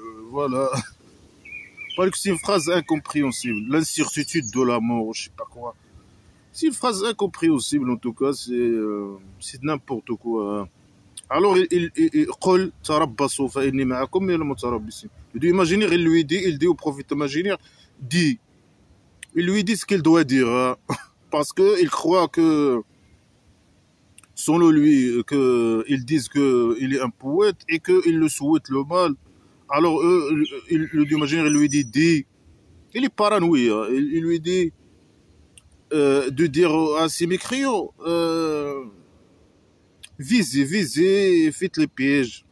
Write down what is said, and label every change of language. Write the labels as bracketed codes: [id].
[fr] Voilà. Parce que c'est une phrase incompréhensible. L'incertitude de la mort, je sais pas quoi. C'est une phrase incompréhensible, en tout cas, c'est n'importe quoi. Hein. [ar] Alors, قل تربصوا فإني معكم من المتربصين. [fr] Le Dieu imaginaire, il dit au prophète imaginaire, il lui dit ce qu'il doit dire, hein, parce que il croit que, selon lui, que ils disent que il est un poète et qu'il le souhaite le mal. Alors, le Dieu imaginaire, il lui dit, il est paranoïa, hein, il lui dit de dire à ses mécréants, visez, faites les pièges.